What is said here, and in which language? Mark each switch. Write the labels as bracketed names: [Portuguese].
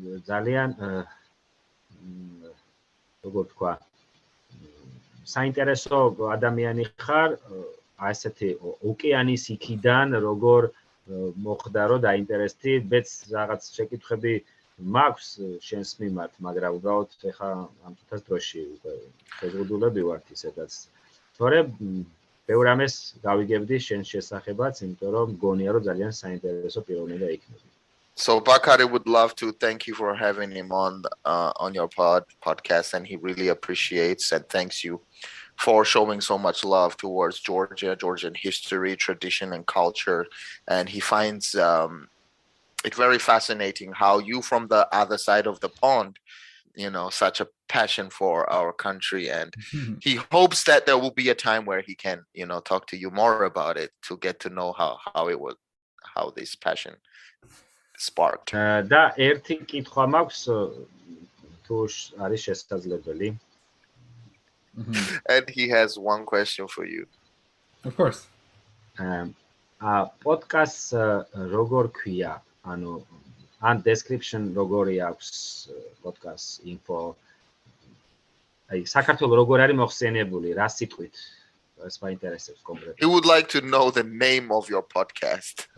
[Georgian] ძალიან როგორ თქვა საინტერესო ადამიანი ხარ ასეთი ოკეანის იქიდან როგორ მოხდა რომ დაინტერესდი მეც რაღაც შეკითხები მაქვს შენს მიმართ მაგრამ უბრალოდ ეხა ამ თვითას დროში უკვე შეზღუდულები ვართ ისედაც თორე ბევრ ამას გავიგებდი შენს შესახებაც იმიტომ რომ მგონია რომ ძალიან საინტერესო პიროვნება იქნება. [English] So Bakari would love to thank you for having him on your podcast, and he really appreciates and thanks you for showing so much love towards Georgia, Georgian history, tradition, and culture. And he finds it very fascinating how you, from the other side of the pond, such a passion for our country. And he hopes that there will be a time where he can, talk to you more about it to get to know how this passion sparked. [Georgian] და ერთი კითხვა მაქვს თუ არის შესაძლებელი. [English] And he has one question for you. Of course. [Georgian] Podcast როგორ ქვია? ანუ ან description როგორი აქვს podcast info. აი საქართველოს როგორ არის მოხსენებული, რა სიტყვით? ეს მაინტერესებს კონკრეტულად. [English] He would like to know the name of your podcast.